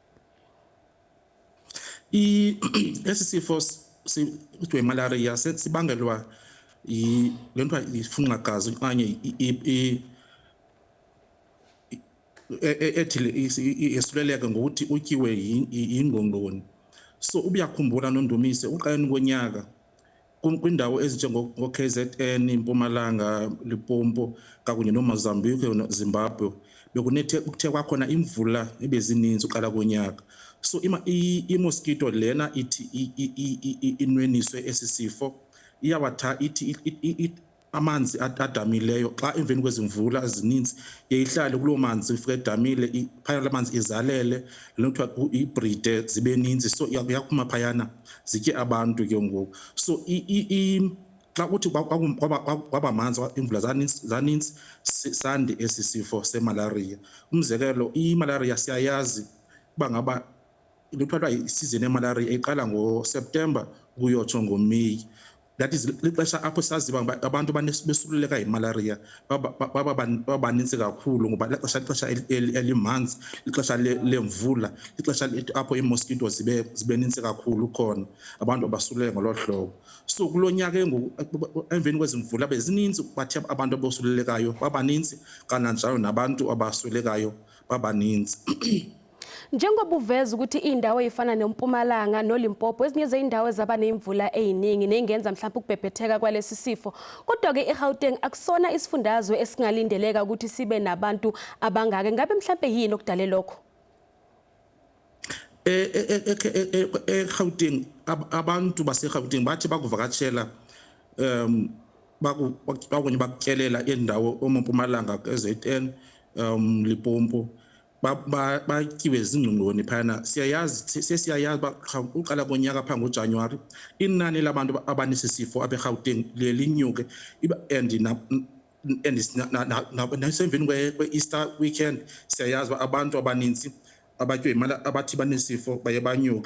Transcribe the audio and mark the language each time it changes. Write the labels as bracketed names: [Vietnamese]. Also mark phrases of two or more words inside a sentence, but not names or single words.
[Xhosa] Esi sifo kuthiwa imalaria sibangelwa lento ifunxagazi okanye esuleleka ngokuthi utyiwe yingqongqoni. So ubuyakhumbula nondumise uqaleni konyaka kwindawo ezinjengo-KZN, Mpumalanga, Limpopo kakunye noMozambique noZimbabwe kuthe kwakhona imvula ebezininzi uqala konyaka. So i-mosquito lena ithi inweniswe esi sifo iyawatha ithi amanzi adamileyo xa emveni kwezimvula ezininzi yayihlale kuloo manzi ufike edamile phayana amanzi izalele lento kuthiwa ibride zibe ninzi so yaphuma phayana zitye abantu ke ngoku. So xa kuthi kwaba manzi imvula zaninzi sande esi sifo semalaria. Umzekelo imalaria siyayazi uba ngaba into kuthiwa isizini yemalaria iqala ngoSeptember kuyotsho ngoMeyi. [English] That is [Xhosa] lixesha apho saziba abantu besuleleka yimalaria babaninzi kakhulu ngoba lixesha elimanzi, lixesha lemvula, lixesha apho iimosquito zibe ninzi kakhulu khona abantu abasuleleka ngolo hlobo. So kulo nyaka emveni kwezimvula bezininzi bathe abantu abosulelekayo babaninzi kananjalo nabantu abaswelekayo babaninzi. [Zulu] Njengoba uveza ukuthi indawo ezifana neMpumalanga noLimpopo ezinye zeindawo ezaba nemvula eziningi nengenza mhlawumbe ukubhebhetheka kwalesi sifo, kodwa ke eGauteng akusona isifundazwe esingalindeleka ukuthi sibe nabantu abangake. Ngabe mhlawumbe yini okudale lokho? [Xhosa] eGauteng abantu baseGauteng bathi bakuvakatshela bakunye bakutyelela indawo oMpumalanga KZN Limpopo batyiwe zingqongqoni phayana. Siyayazi uqala konyaka phaa ngoJanuwari inani labantu abanesi sifo apha eGauteng liye linyuke and nasemveni kwe-Easter weekend siyayazi abantu abaninzi abathi banesifo baye banyuke.